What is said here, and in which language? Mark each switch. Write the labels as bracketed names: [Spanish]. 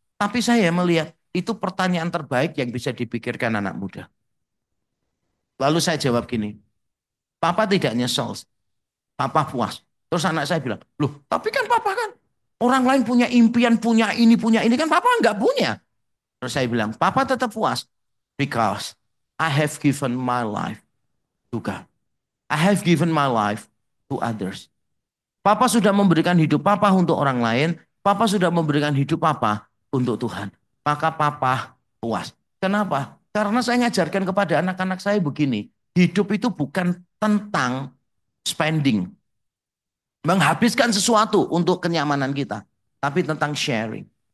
[Indonesian] Tapi saya melihat itu pertanyaan terbaik yang bisa dipikirkan anak muda. Lalu saya jawab gini, Papa tidak nyesel, Papa puas. Terus anak saya bilang, loh tapi kan Papa kan orang lain punya impian, punya ini kan Papa nggak punya. Terus saya bilang, Papa tetap puas. [English] Because I have given my life to God. I have given my life to others. [Indonesian] Papa sudah memberikan hidup Papa untuk orang lain. Papa sudah memberikan hidup Papa untuk Tuhan. Maka Papa puas. Kenapa? Karena saya ngajarkan kepada anak-anak saya begini. Hidup itu bukan tentang spending. Menghabiskan sesuatu untuk kenyamanan kita. Tapi tentang sharing.